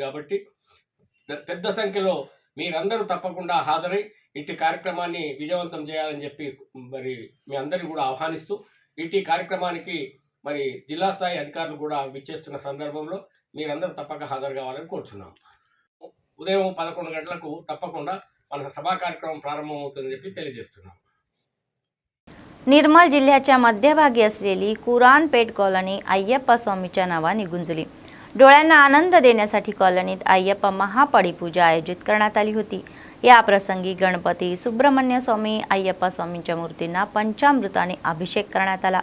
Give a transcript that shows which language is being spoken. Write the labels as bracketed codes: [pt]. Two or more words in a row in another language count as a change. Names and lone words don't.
[te] కాబట్టి పెద్ద సంఖ్యలో మీరందరూ తప్పకుండా హాజరై ఇట్టి కార్యక్రమాన్ని విజయవంతం చేయాలని చెప్పి మరి మీ అందరినీ కూడా ఆహ్వానిస్తూ ఇట్టి కార్యక్రమానికి మరి జిల్లా స్థాయి అధికారులు కూడా విచ్చేస్తున్న సందర్భంలో మీరందరూ తప్పక హాజరు కావాలని కోరుచున్నాం. ఉదయం 11 గంటలకు తప్పకుండా మన సభా కార్యక్రమం ప్రారంభమవుతుందని చెప్పి తెలియజేస్తున్నాం. [mr] निर्मल जिल्ह्याच्या मध्यभागी असलेली कुरानपेठ कॉलनी अय्यप्पा स्वामीच्या नावाने गुंजली. डोळ्यांना आनंद देण्यासाठी कॉलनीत अय्यप्पा महापडी पूजा आयोजित करण्यात आली होती. या प्रसंगी गणपती, सुब्रह्मण्य स्वामी, अय्यप्पा स्वामींच्या मूर्तींना पंचामृताने अभिषेक करण्यात आला.